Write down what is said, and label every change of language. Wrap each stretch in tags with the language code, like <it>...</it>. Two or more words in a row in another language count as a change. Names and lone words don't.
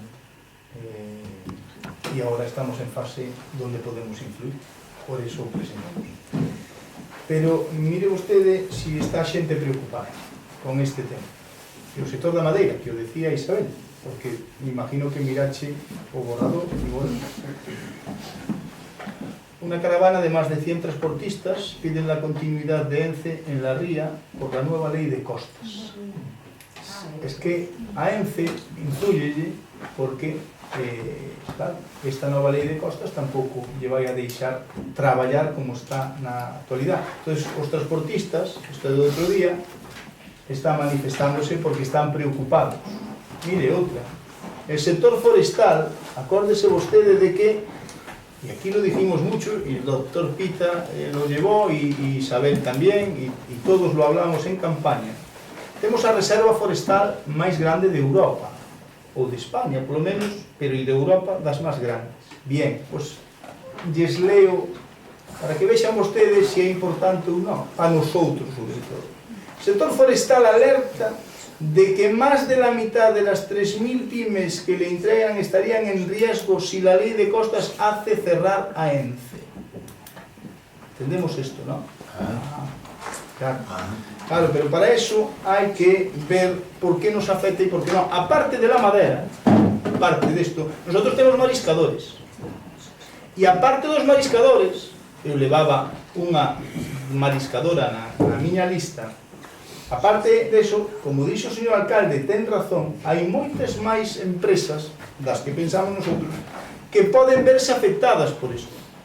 <gl>E agora estamos en fase donde podemos influir, por eso presentamos. Pero mire vostede si está a xente preocupada con este tema. E o sector da madeira, que o decía Isabel, porque me imagino que mirache o borrador</gl> <es>y bueno. Una caravana de más de 100 transportistas piden la continuidad de ENCE en la ría por la nueva ley de costas. Es que</es> <gl>a ENCE influye porque claro, esta nova lei de costas tampouco lle vai a deixar traballar como está na actualidade. Entón, os transportistas, isto é do outro día, están manifestándose porque están preocupados. Mire, outra,</gl> <es>el sector forestal,</es> <gl>acórdese vostede de que,</gl> <es>y aquí lo dijimos mucho, y el doctor Pita lo llevó, y Isabel también, y todos lo hablamos en campaña,</es> <gl>temos a reserva forestal máis grande de Europa, ou de España, polo menos, pero e de Europa das máis grandes. Bien, pues, lles leo, para que vexan vostedes se é importante ou non,</gl> <es>a nosotros, sobre todo. El sector forestal alerta de que más de la mitad de las 3.000 pymes que le entregan estarían en riesgo si la ley de costas hace cerrar a ENCE. ¿Entendemos esto, no? Claro, pero para eso hay que ver por qué nos afecta y por qué no. Aparte de la madera, aparte de esto, nosotros tenemos mariscadores. Y aparte</es> <gl>dos mariscadores, eu levaba unha mariscadora na miña lista. Aparte deso, como dixo o señor alcalde, ten razón, hai moitas máis empresas das que pensamos nosotros que poden verse afectadas por isto.</gl>